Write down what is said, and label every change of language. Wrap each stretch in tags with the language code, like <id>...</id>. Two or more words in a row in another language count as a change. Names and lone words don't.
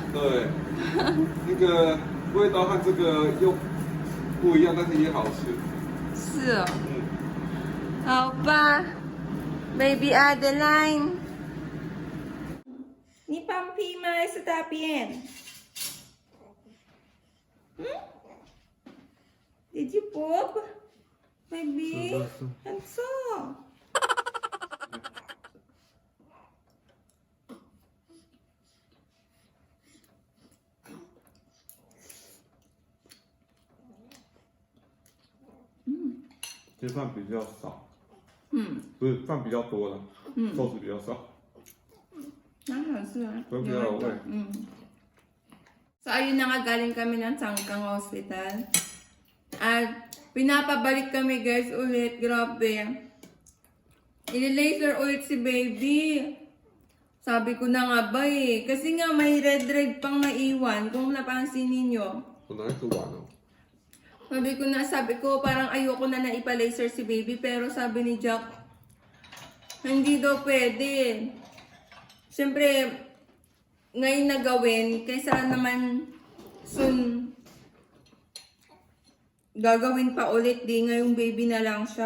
<zh>对，那个味道和这个又不一样，但是也好吃。是哦。好吧 ，Baby Adeline， 你放屁吗？还是大便 ？</zh> <en>Did you poop, baby?</en> <zh>很臭。其实饭比较少，不是饭比较多了，寿司比较少，蛮好吃啊，都比较有味。</zh> <tl>So ayun na nga, galing kami ng Sangkang Hospital. At pinapabalik kami guys ulit, grabe. I-laser ulit si baby. Sabi ko na nga ba eh, kasi nga may red pang naiwan, kung napansin ninyo.</tl> <zh>我拿一个碗哦。</zh> <tl>Sabi ko parang ayoko na ipa-laser si baby, pero sabi ni Jack, hindi daw pwede. Siyempre, ngayon na gawin, kaysa naman soon gagawin pa ulit, di ngayong baby na lang siya.</tl>